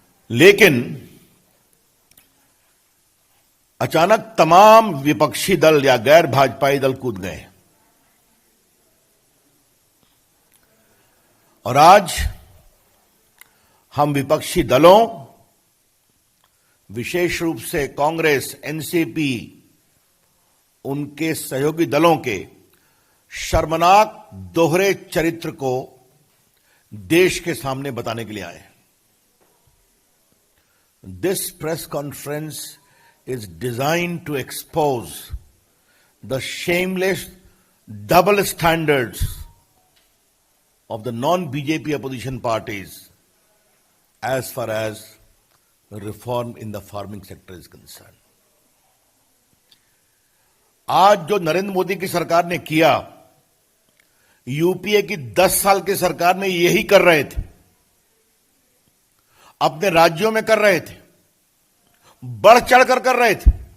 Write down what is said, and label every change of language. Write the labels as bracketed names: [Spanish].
[Hindi] लेकिन अचानक तमाम विपक्षी दल या गैर भाजपाई दल कूद गए और आज हम विपक्षी दलों, विशेष रूप से कांग्रेस, एनसीपी, उनके सहयोगी दलों के शर्मनाक दोहरे चरित्र को देश के सामने बताने के लिए आए हैं। [English] This press conference is designed to expose the shameless double standards of the non-BJP opposition parties as far as reform in the farming sector is concerned. [Hindi] आज जो नरेंद्र मोदी की सरकार ने किया, यूपीए की 10 साल की सरकार में यही कर रहे थे, अपने राज्यों में कर रहे थे, बढ़ चढ़कर कर रहे थे।